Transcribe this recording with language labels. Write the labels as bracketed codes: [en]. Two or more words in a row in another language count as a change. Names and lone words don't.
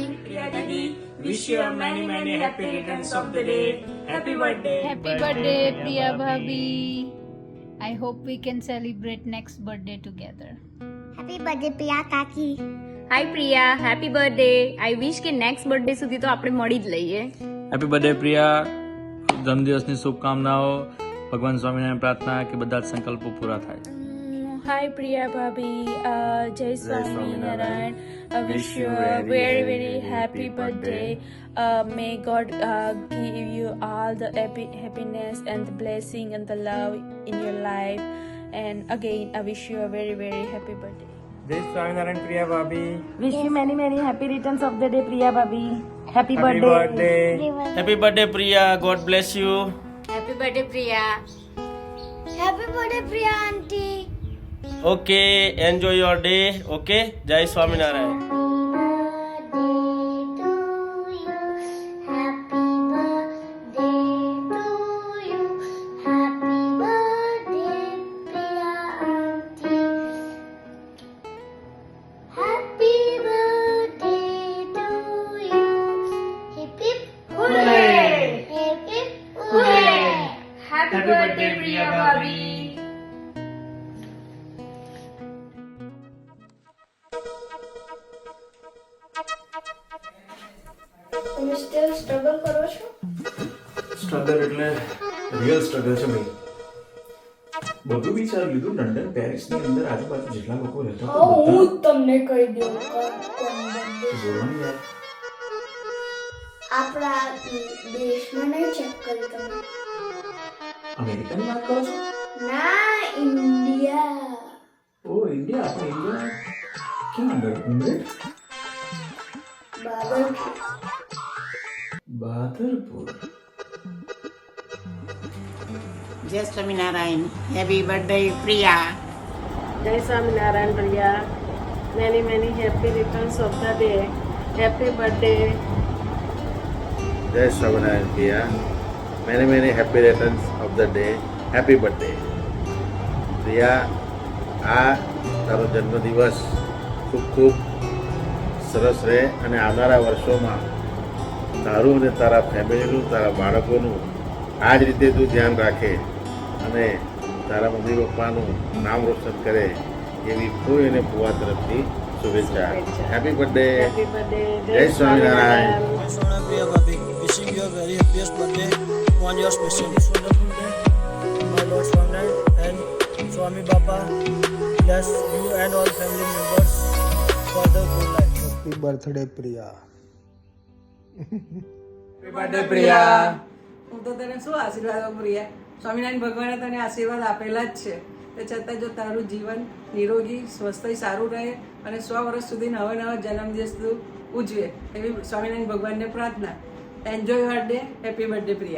[en] Priya Didi, wish you many happy returns of the day. Happy birthday. Happy birthday, Priya Bhabhi. I hope we can celebrate next birthday together. Happy birthday, Priya Kaki. Hi Priya, happy birthday. I wish [gu] કે [en] next birthday [gu] સુધી તો આપણે મળી જ લઈએ. [en] Happy birthday [gu] પ્રિયા, જન્મદિવસની શુભકામનાઓ. ભગવાન સ્વામિનારાયણ પ્રાર્થના કે બધા જ સંકલ્પો પૂરા થાય. [en] Hi Priya Bhabhi, [gu] જય સ્વામિનારાયણ. [en] I wish you a very happy birthday. May God give you all the happiness and the blessing and the love in your life. And again, I wish you a very happy birthday. [gu] જય સ્વામિનારાયણ [en] Priya Bhabhi. Wish you many happy returns of the day, Priya Bhabhi. Happy Happy birthday. Happy birthday Priya, God bless you. Happy birthday, Priya. Happy birthday, Priya Auntie. Okay, enjoy your day. Okay, [gu] જય સ્વામિનારાયણ. [en] Happy birthday to you. Happy birthday, Priya Auntie. Happy birthday to you. Hip hip hooray! Hip hip hooray! Happy birthday Priya Bhabhi. [gu] તમે [en] still struggle [gu] કરો છો? સ્ટ્રગલ એટલે [en] real struggle [gu] છે ભાઈ. બધું વિચારી લીધું. લંડન, પેરિસની અંદર આજુબાજુ જેટલા લોકો રહેતા હતા હું બધા તમને કહી દઉં બોલવાની યાર. આપણા દેશમાં નહીં ચેક કરી તમે. અમેરિકાની વાત કરો છો? ના, ઇન્ડિયા. ઓ ઇન્ડિયા. આપણે ઇન્ડિયા ક્યાં આગળ? ઉમરેઠ, બાદરપુર. જય સ્વામિનારાયણ. [en] Happy birthday Priya. [gu] જય સ્વામિનારાયણ [en] Priya. Many happy returns of the day. Happy birthday. [gu] જય સ્વામિનારાયણ [en] Priya. Many happy returns of the day. Happy birthday. [gu] પ્રિયા, આ તારો જન્મદિવસ ખૂબ સરસ રહે અને આવનારા વર્ષોમાં તારું અને તારા ફેમિલીનું, તારા બાળકોનું આ જ રીતે તું ધ્યાન રાખે અને તારા મમ્મી પપ્પાનું નામ રોશન કરે એવી કોઈ અને ભુવા તરફથી શુભેચ્છા. [en] Happy birthday. Happy birthday. [gu] જય સ્વામિનારાયણ. [en] Priya Bhabhi, wishing you a very happiest birthday on your special wonderful day. My Lord Swaminarayan and Swami Baba bless you and all family members for the good life. Happy birthday Priya. Happy birthday Priya. [gu] હું તો તને શું આશીર્વાદ આપું પ્રિયા? સ્વામિનારાયણ ભગવાને તને આશીર્વાદ આપેલા જ છે. તે છતાં જો તારું જીવન નિરોગી, સ્વસ્થ સારું રહે અને 100 વર્ષ સુધી નવા જન્મદિવસ તું ઉજવે એવી સ્વામિનારાયણ ભગવાનને પ્રાર્થના. [en] Enjoy your day. Happy birthday Priya.